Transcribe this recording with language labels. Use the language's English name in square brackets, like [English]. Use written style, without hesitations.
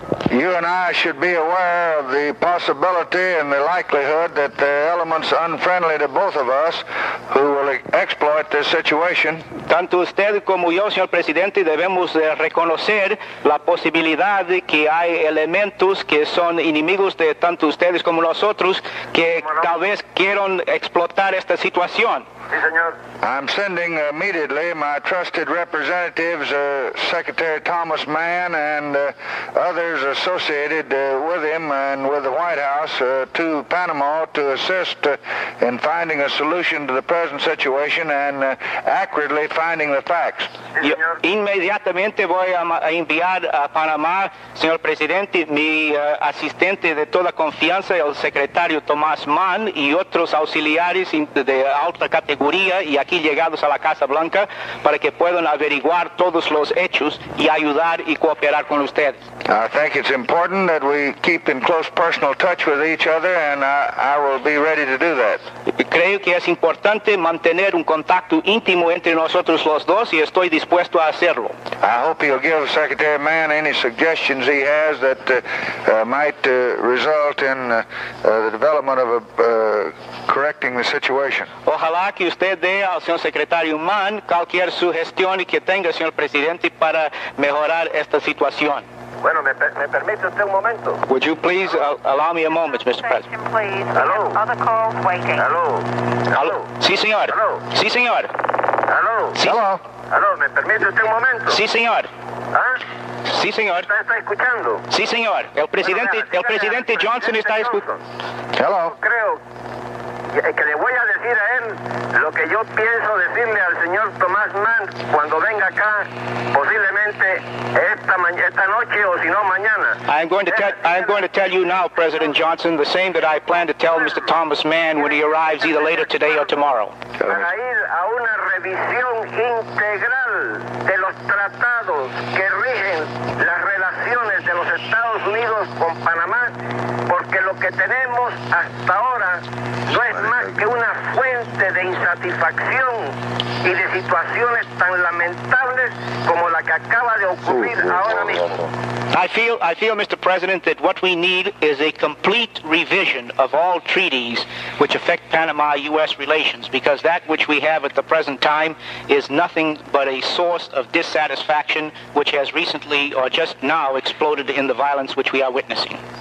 [English] You and I should be aware of the possibility and the likelihood that there are elements unfriendly to both of us who will exploit this situation. [Spanish] Tanto usted como yo, señor presidente, debemos reconocer la posibilidad de que hay elementos que son enemigos de tanto ustedes como nosotros que tal vez quieran explotar esta situación. Sí, señor. [English] I'm sending immediately my trusted representatives, Secretary Thomas Mann and others associated with him and with the White House to Panama to assist in finding a solution to the present situation and accurately finding the facts. [Spanish] Yo inmediatamente voy a enviar a Panamá, señor presidente, mi asistente de toda confianza, el secretario Thomas Mann y otros auxiliares de alta categoría y aquí llegados a la Casa Blanca para que puedan averiguar todos los hechos y ayudar y cooperar con ustedes. [English] I think it's important that we keep in close personal touch with each other, and I will be ready to do that. [Spanish] Creo que es importante mantener un contacto íntimo entre nosotros los dos y estoy dispuesto a hacerlo. [English] I hope he'll give Secretary Mann any suggestions he has that might result in the development of correcting the situation. [Spanish] Ojalá que usted dé al señor secretario Mann cualquier sugestión que tenga, señor presidente, para mejorar esta situación. Bueno, ¿me permite usted un momento? [English] Would you please allow me a moment, Mr. President? Hello. Other calls waiting. Hello. Hello. [Spanish] Sí, señor. [English] Hello. [Spanish] Sí, señor. [English] Hello. [Spanish] Sí. [English] Hello. Hello, [Spanish] ¿me permite usted un momento? Sí, señor. ¿Ah? Sí, señor. ¿Está escuchando? Sí, señor. El presidente Johnson está escuchando. [English] Hello. [Spanish] Creo que le voy a decir a él lo que yo pienso decirle al señor Thomas Mann cuando venga acá, posiblemente esta noche o si no mañana. [English] I'm going to tell you now, President Johnson, the same that I plan to tell Mr. Thomas Mann when he arrives either later today or tomorrow. [Spanish] Para ir a una revisión integral de los tratados que rigen las relaciones de los Estados Unidos con Panamá, porque lo que tenemos hasta ahora no es más que una fuente de insatisfacción y de situaciones tan lamentables como la que acaba de ocurrir ahora mismo. [English] I feel, Mr. President, that what we need is a complete revision of all treaties which affect Panama-U.S. relations, because that which we have at the present time is nothing but a source of dissatisfaction which has recently or just now exploded in the violence which we are witnessing.